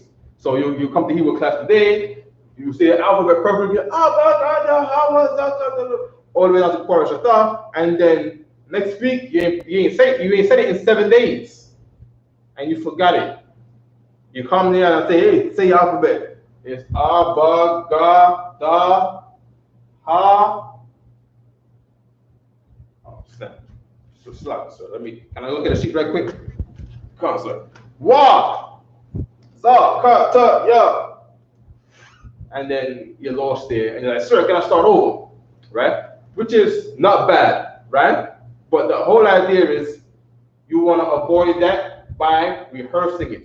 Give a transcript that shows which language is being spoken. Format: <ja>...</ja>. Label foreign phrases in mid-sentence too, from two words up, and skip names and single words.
<en>So you come to Hebrew class today, you say the alphabet perfectly, all the way down to Qadash, and then next week you ain't said it in 7 days, and you forgot it. You come there and say, hey, say your alphabet. It's A, Ba, Ga, Da, Ha. Oh, snap. So slack, sir. Can I look at the sheet right quick? Come on, sir. Wa, Za, Ka, Ta, Ya. And then you're lost there, and you're like, sir, can I start over? Right? Which is not bad, right? But the whole idea is you want to avoid that by rehearsing it.</en>